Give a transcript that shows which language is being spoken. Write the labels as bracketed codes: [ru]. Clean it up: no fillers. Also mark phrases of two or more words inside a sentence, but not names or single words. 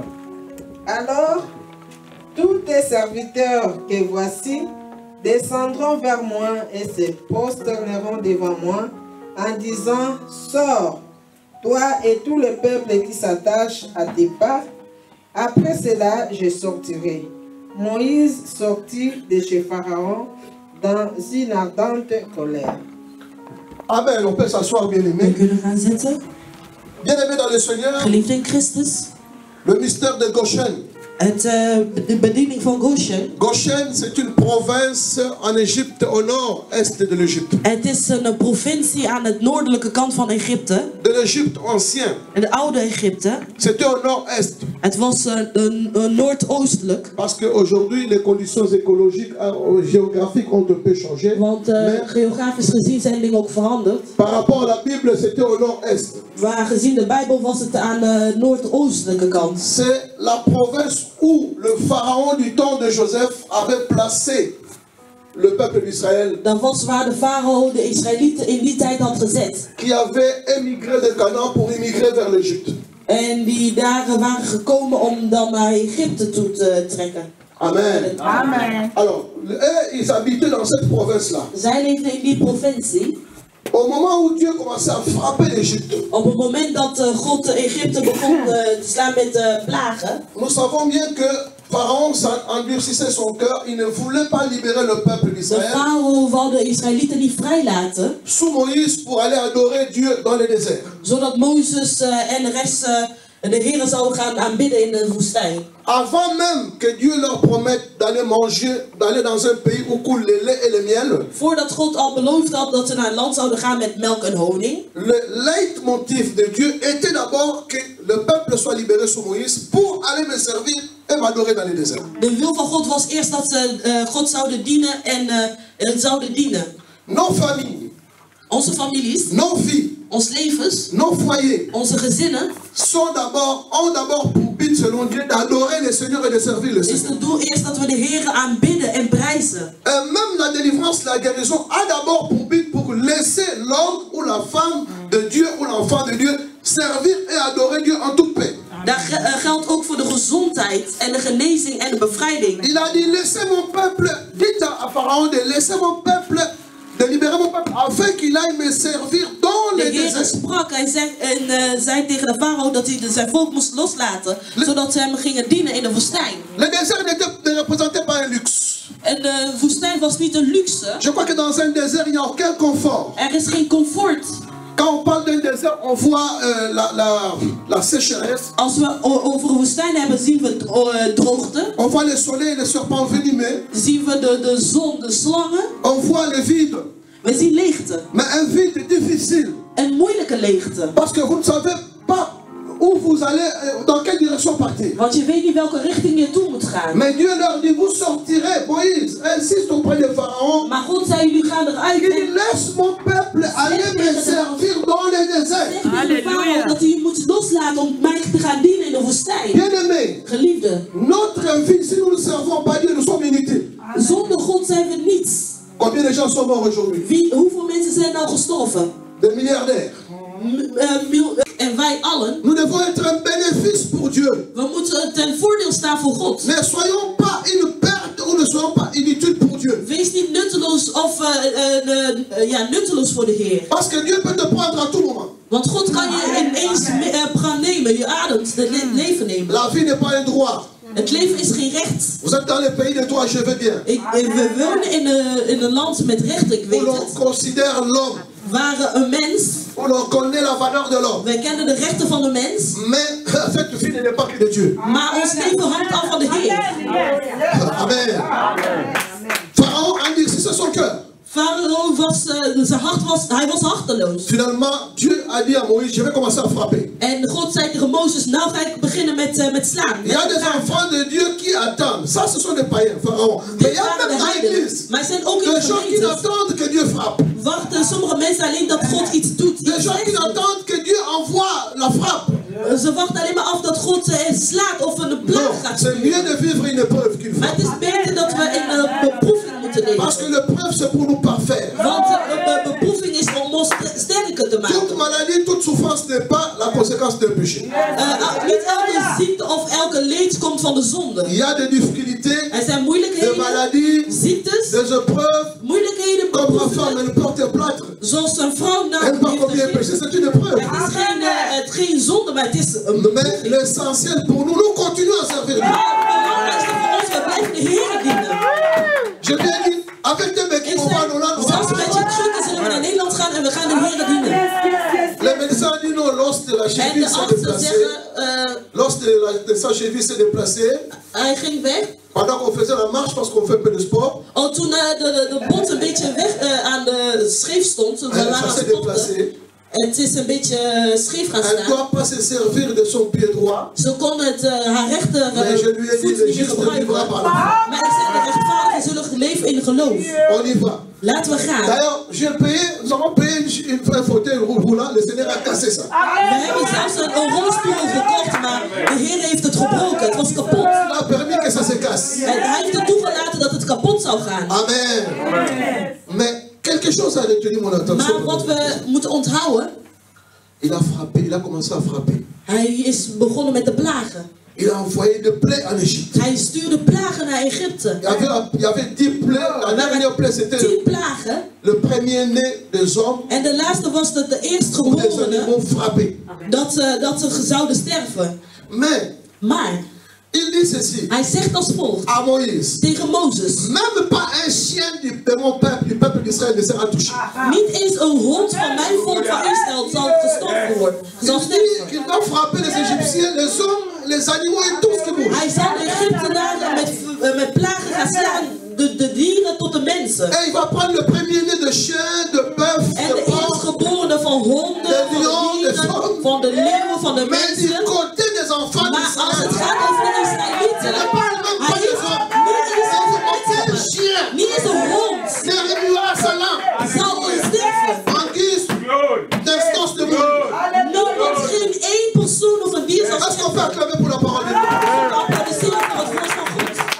[fr] Alors, tous tes serviteurs que voici descendront vers moi et se prosterneront devant moi en disant, sors, toi et tout le peuple qui s'attache à tes pas. Après cela, je sortirai. Moïse sortit de chez Pharaon dans une ardente colère. Amen, on peut s'asseoir, bien [nl] We [fr] aimé. [nl] kunnen gaan zitten. [fr] Bien aimé dans le Seigneur, [nl] Geliefd in Christus. [fr] le mystère de Goshen. [nl] De bediening van Goshen. [fr] Goshen, c'est une province en Égypte, au nord-est de l'Égypte. [nl] Het is een provincie aan het noordelijke kant van Egypte. [fr] De l'Égypte ancien. [nl] Het oude Egypte. [fr] C'était au nord-est. [nl] Het was noordoostelijk. [fr] Parce qu'aujourd'hui, les conditions écologiques, géographiques ont un peu changé. [nl] Want [fr] Mais [nl] geografisch gezien zijn dingen ook veranderd. [fr] par rapport à la Bible, c'était au nord-est. [nl] Maar gezien de Bijbel was het aan de noordoostelijke kant. [fr] C'est la province où le pharaon du temps de Joseph avait placé le peuple d'Israël. [nl] Dat was waar de farao de Israëlieten in die tijd had gezet. [fr] Qui avait émigré de Canaan pour immigrer vers l'Égypte. [nl] En die daar waren gekomen om dan naar Egypte toe te trekken. [fr] Amen. [nl] Amen. [fr] Alors, ils habitaient dans cette province-là. [nl] Zij leefden in die provincie. [fr] Au moment où Dieu commençait à frapper l'Égypte, [nl] Op het moment dat God Egypte begon te slaan met plagen. [fr] nous savons bien que Pharaon endurcissait son cœur, il ne voulait pas libérer le peuple [nl] De [fr] d'Israël [nl] farao wou de Israëlieten niet vrijlaten. [fr] sous Moïse pour aller adorer Dieu dans le désert. [nl] Zodat Mozes en de rest de Heer zouden gaan aanbidden in de woestijn. [fr] Avant même que Dieu leur promette d'aller manger, d'aller dans un pays où coule le lait et le miel, [nl] Voordat God al beloofd had dat ze naar een land zouden gaan met melk en honing. [fr] le leitmotiv de Dieu était d'abord que le peuple soit libéré sous Moïse pour aller me servir et m'adorer dans le désert. [nl] De wil van God was eerst dat ze God zouden dienen en zouden dienen. [fr] Nos familles, [nl] Onze families, [fr] nos vies, [nl] ons levens, [fr] nos foyers [nl] onze gezinnen. [fr] ont d'abord pour but selon Dieu d'adorer le Seigneur et de servir le [nl] Is [fr] Seigneur. [nl] het doel eerst dat we de Heer aanbidden en prijzen. [fr] Et même la délivrance, la guérison a d'abord pour but pour laisser l'homme ou la femme de Dieu ou l'enfant de Dieu servir et adorer Dieu en toute paix. [nl] Dat geldt ook voor de gezondheid en de genezing en de bevrijding. [fr] Il a dit, laissez mon peuple, dites à Pharaon de laisser mon peuple, de libérer mon peuple, afin qu'il aille me servir dans [nl] De [fr] les [nl] Heer [fr] déserts. [nl] sprak en zei tegen de farao dat hij zijn volk moest loslaten, zodat ze hem gingen dienen in de woestijn. [fr] Le désert ne représentait pas un luxe. [nl] En de woestijn was niet een luxe. [fr] Je crois que dans un désert, il n'y a aucun confort. [nl] Er is geen comfort. [fr] Quand on parle d'un désert, on voit la sécheresse. [nl] Als we over een woestijn hebben, zien we droogte. [fr] On voit le soleil et les serpents venimeux. [nl] Zien we de zon, de slangen. [fr] On voit le vide. [nl] We zien leegte. [fr] Mais un vide difficile. [nl] Een moeilijke leegte. [fr] Parce que vous ne savez pas où vous allez, dans quelle direction partir. [nl] Want je weet niet welke richting je toe moet gaan. [fr] Mais Dieu leur dit, vous sortirez. Moïse insiste auprès de Pharaon. [nl] Maar God zei, jullie gaan eruit [fr] Il dit, [nl] en [fr] laisse mon peuple aller me servir dans les déserts. [nl] zeg tegen de farao dat hij je moet loslaten om mij te gaan dienen in de woestijn. [fr] Bien-aimés, [nl] Geliefde, [fr] notre vie, si nous ne servons pas Dieu, nous sommes inutiles. [nl] zonder God zijn we niets. [fr] Combien de gens sont morts aujourd'hui? [nl] Hoeveel mensen zijn nou gestorven? [fr] Des milliardaires. [nl] En wij allen, [fr] Nous devons être un bénéfice pour Dieu. [nl] we moeten ten voordeel staan voor God. [fr] Ne soyons pas une perte ou ne soyons pas inutiles pour Dieu. [nl] Wees niet nutteloos of nutteloos voor de Heer. [fr] Parce que Dieu peut te prendre à tout moment. [nl] Want God kan je ineens gaan nemen, je ademt, het leven nemen. [fr] La vie n'est pas un droit. [nl] Het leven is geen recht. [fr] Vous êtes dans le pays de droit, je veux bien. [nl] We wonen in een land met recht, ik [fr] Où [nl] weet [fr] l'on [nl] het. [fr] considère l'homme. [nl] Waar een mens, [fr] Où l'on connaît la valeur de l'homme. [nl] wij kennen de rechten van de mens. [fr] Mais cette vie n'est pas que de Dieu. [nl] Maar ons leven hangt af van de Heer. [fr] Amen. Pharaon endurcissait son cœur. [nl] Farao zijn hart was harteloos. [fr] Finalement, Dieu a dit à Moïse, je vais commencer à frapper. [nl] En God zei tegen Mozes, nou ga ik beginnen met slaan. [fr] Il y a des enfants de Dieu qui attendent. Ça, ce sont des païens, Pharaon. Mais il y a même dans l'église [nl] Maar er zijn ook in [fr] des [nl] de [fr] gens qui [nl] gemeente. [fr] attendent que Dieu frappe. [nl] Wachten sommige mensen alleen dat God iets doet. [fr] Des des gens qui attendent que Dieu envoie la frappe. [nl] Ze wachten alleen maar af dat God slaat of een [fr] Non, [nl] plaag gaat [fr] c'est mieux de vivre une épreuve qu'une [nl] Maar het [fr] frappe. [nl] is beter dat we in een beproeving moeten [fr] Parce que [nl] leven. [fr] l'épreuve, c'est pour nous parfaire. [nl] Want een beproeving is om ons sterker te [fr] Toute [nl] maken. [fr] maladie, toute souffrance n'est pas la conséquence d'un péché. [nl] Niet elke ziekte of elke leed komt van de zonde. [fr] Il y a des difficultés, [nl] Er zijn [fr] des [nl] moeilijkheden, [fr] maladies, [nl] ziektes, [fr] des épreuves. [nl] moeilijkheden, [fr] Comme ma femme, [nl] beproevingen. [fr] elle porte un plâtre. [nl] Zoals een vrouw [fr] Elle [nl] nou [fr] ne pas combien de péchés, c'est une épreuve. [nl] het is geen zonde, maar het is een [fr] Mais l'essentiel pour nous, nous continuons à servir Dieu. [nl] Maar het belangrijkste voor ons, we blijven de Heer dienen. [fr] Je viens dire, avec des mecs qui vont voir nos langues, [nl] Zelfs met je drukken zullen we naar Nederland gaan en we gaan de Heer dienen. [fr] les médecins disent non, l'os de la [nl] En [fr] cheville [nl] de [fr] s'est [nl] artsen [fr] déplacé. [nl] zeggen, [fr] L'os de sa cheville s'est déplacé. [nl] hij ging weg. [fr] Pendant qu'on faisait la marche, parce qu'on fait un peu de sport, [nl] Oh, toen de bot een beetje weg aan de scheef stond, toen we waren [fr] ça [nl] aan [fr] s'est [nl] het sporten, [fr] déplacé. [nl] en het is een beetje scheef gaan [fr] Elle ne [nl] staan. [fr] doit pas se servir de son pied droit. [nl] Ze kon haar rechter [fr] Mais je lui ai dit, [nl] voet [fr] le [nl] niet meer [fr] juste vivra [nl] gebruiken. [fr] par la [nl] Maar ik zei, de rechtvaardigen zullen leven in geloof. [fr] On y va. [nl] Laten we gaan. [fr] D'ailleurs, j'ai payé, nous avons payé un fauteuil roulant, le Seigneur a cassé ça. [nl] We hebben zelfs een rolstoel gekocht, maar de Heer heeft het gebroken. Het was kapot. [fr] Il a permis que ça se casse. [nl] En hij heeft het toegelaten dat het kapot zou gaan. [fr] Amen. Mais quelque chose a retenu mon [nl] Maar [fr] attention. [nl] wat we moeten onthouden, [fr] Il a frappé, il a commencé à frapper. [nl] hij is begonnen met de plagen. [fr] Il a envoyé des plaies en Égypte. [nl] Hij stuurde plagen naar Egypte. [fr] Il y avait 10 plaies. La dernière plaie, c'était [nl] 10 plagen. [fr] le premier-né des hommes [nl] En de laatste was dat de [fr] ou des [nl] eerstgeborenen [fr] animaux frappés. [nl] dat ze zouden sterven. [fr] Mais, [nl] Maar [fr] il dit ceci [nl] hij zegt als volgt [fr] à Moïse. [nl] tegen Mozes. [fr] Même pas un chien de mon peuple, du peuple d'Israël ne sera touché. [nl] Niet eens een hond van mijn volk van Israël zal gestorven worden. Zal [fr] Il [nl] sterven. [fr] dit qu'il va frapper les Égyptiens, les hommes, les animaux et tout ce qui bouge. [nl] Hij zal de Egyptenaren met plagen gaan slaan. De dieren tot de mensen. [fr] Et il va prendre le premier-né de chien, de bœuf, [nl] En de [fr] de porc. [nl] eerstgeborenen van honden, [fr] De [nl] van [fr] lion, de [nl] dieren, [fr] femme. [nl] van de leeuwen, van de [fr] Mais du [nl] mensen. [fr] côté des enfants [nl] Maar als het [fr] d'Israël, [nl] gaat over de Israëlieten, [fr] il ne parle même pas [nl] hij [fr] des [nl] is [fr] hommes. [nl] niet eens [fr] Un chien, [nl] niet eens een hond [fr] ne remuera sa langue. [nl] zal sterven. [fr] En guise d'instance de mourir. [nl] Niemand, geen één persoon of een dier zal [fr] Est-ce qu'on peut [nl] sterven. [fr] acclamer pour la parole de Dieu? [nl] Applaudisseren voor het woord van God.